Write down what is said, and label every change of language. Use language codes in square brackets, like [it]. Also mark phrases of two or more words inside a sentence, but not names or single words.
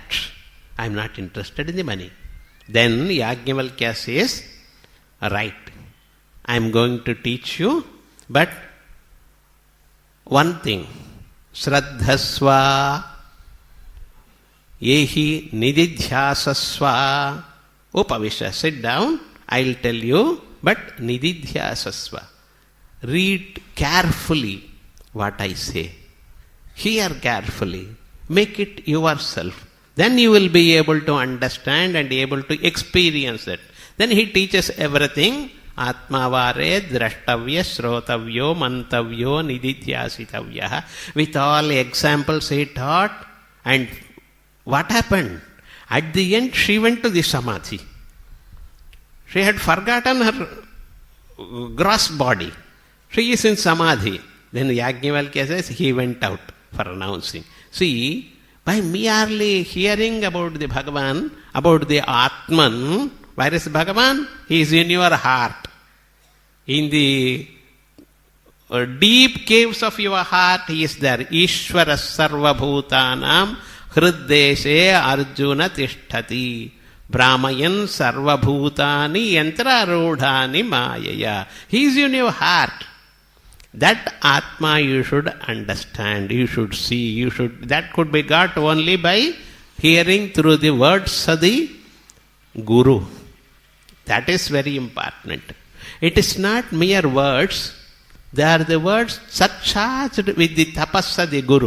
[en] I am not interested in the money. Then Yajnavalkya says, right, I am going to teach you, but one thing, [sa] Shraddhasva, Yehi Nididhyasasva, Upavisha, [en] sit down, I will tell you, but Nididhyasasva. Read carefully what I say. Hear carefully. Make it yourself. Then you will be able to understand and able to experience it. Then he teaches everything. [sa] Atmavare drashtavya srotavyo mantavyo nididhyasitavya. [en] With all examples he taught. And what happened? At the end she went to the samadhi. She had forgotten her gross body. She is in samadhi. Then Yajnavalkya says he went out for announcing. See, by merely hearing about the Bhagavan, about the Atman, where is Bhagavan? He is in your heart. In the deep caves of your heart, he is there. [sa] Ishvara sarva bhutanam hriddeshe arjuna tishtati. Brahmayan sarva bhutani yantra rodhani mayaya. [en] He is in your heart. That Atma you should understand, you should see, that could be got only by hearing through the words of the Guru. That is very important. It is not mere words, they are the words surcharged with the tapas of the Guru.